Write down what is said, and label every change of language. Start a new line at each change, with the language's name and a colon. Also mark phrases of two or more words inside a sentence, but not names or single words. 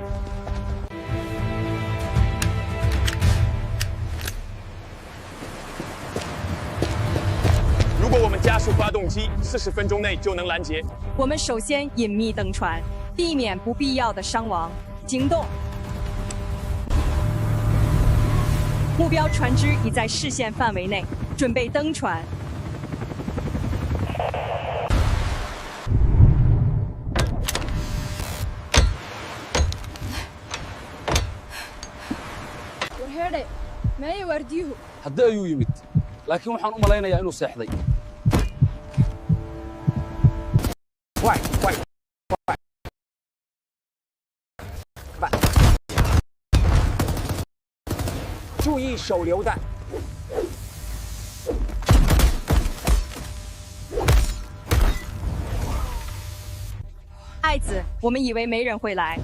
Chinese: 如果我们加速发动机，40分钟内就能拦截。我们首先隐秘登船，避免不必要的伤亡。行动。目标船只已在视线范围内，准备登船。
Somali: haddii ayuu yimid laakiin waxaan u malaynayaa inuu seexday
Chinese: 快快快！注意手榴弹。爱爱子，我们以为没人会来。